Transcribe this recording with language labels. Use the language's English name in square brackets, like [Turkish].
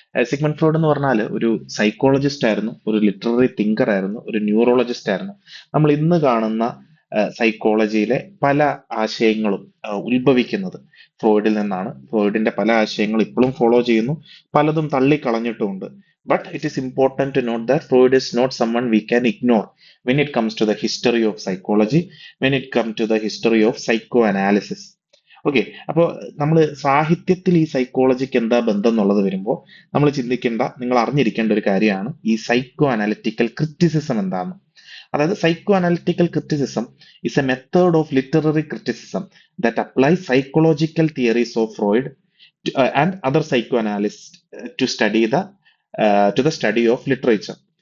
[Malayalam] Sigmund Freud എന്ന് പറഞ്ഞാൽ ഒരു സൈക്കോളജിസ്റ്റ് ആയിരുന്നു, ഒരു ലിറ്റററി തിങ്കർ ആയിരുന്നു, ഒരു ന്യൂറോളജിസ്റ്റ് ആയിരുന്നു. നമ്മൾ ഇന്ന് കാണുന്ന സൈക്കോളജിയിലെ പല ആശയങ്ങളും ഉത്ഭവിക്കുന്നത് ഫ്രോയിഡിൽ നിന്നാണ്. ഫ്രോയിഡിന്റെ പല ആശയങ്ങൾ ഇപ്പോഴും ഫോളോ ചെയ്യുന്നു, പലതും തള്ളിക്കളഞ്ഞിട്ടുമുണ്ട്. [English] But it is important to note that Freud is not someone we can ignore when it comes to the history of psychology, when it comes to the history of psychoanalysis. [Malayalam] Okay, അപ്പോൾ നമ്മൾ സാഹിത്യത്തിൽ ഈ psychologic എന്താ ബന്ധം എന്നുള്ളത് വരുമ്പോൾ നമ്മൾ ചിന്തിക്കേണ്ട, നിങ്ങൾ അറിഞ്ഞിരിക്കേണ്ട ഒരു കാര്യമാണ് ഈ സൈക്കോ അനാലിറ്റിക്കൽ ക്രിറ്റിസിസം എന്താന്ന്. [English] അതായത് psycho analytical criticism is a method of literary criticism that applies psychological theories of Freud and other psycho analyst to study the to the study of literature.